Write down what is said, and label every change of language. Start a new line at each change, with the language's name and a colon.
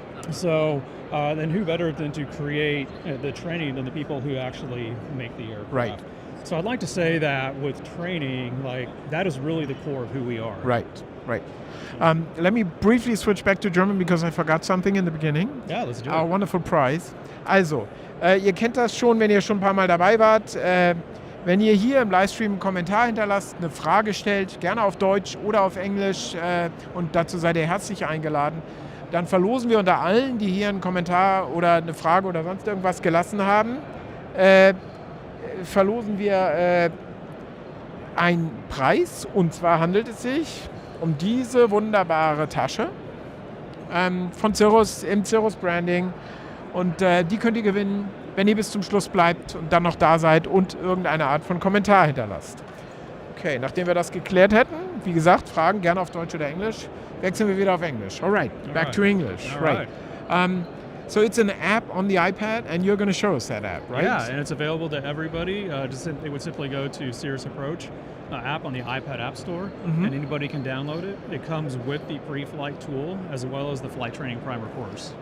English: So then who better than to create the training than the people who actually make the aircraft? Right. So I'd like to say that with training, like that is really the core of who we are. Right, right. Let me briefly switch back to German because I forgot something in the beginning. Yeah, let's do Our it. wonderful prize.
German: Also, ihr kennt das schon, wenn ihr schon ein paar Mal dabei wart. Wenn ihr hier im Livestream einen Kommentar hinterlasst, eine Frage stellt, gerne auf Deutsch oder auf Englisch und dazu seid ihr herzlich eingeladen, dann verlosen wir unter allen, die hier einen Kommentar oder eine Frage oder sonst irgendwas gelassen haben, verlosen wir einen Preis, und zwar handelt es sich um diese wunderbare Tasche von Cirrus im Cirrus Branding, und die könnt ihr gewinnen, wenn ihr bis zum Schluss bleibt und dann noch da seid und irgendeine Art von Kommentar hinterlasst. Okay, nachdem wir das geklärt hätten, wie gesagt, Fragen gerne auf Deutsch oder Englisch, wechseln wir wieder auf Englisch.
English: Alright, back to English. All right. So it's an app on the iPad, and you're going to show us that app, right? Yeah, and it's available to everybody. It would simply go to Cirrus Approach app on the iPad App Store, and anybody can download it. It comes with the pre-flight tool as well as the flight training primer course.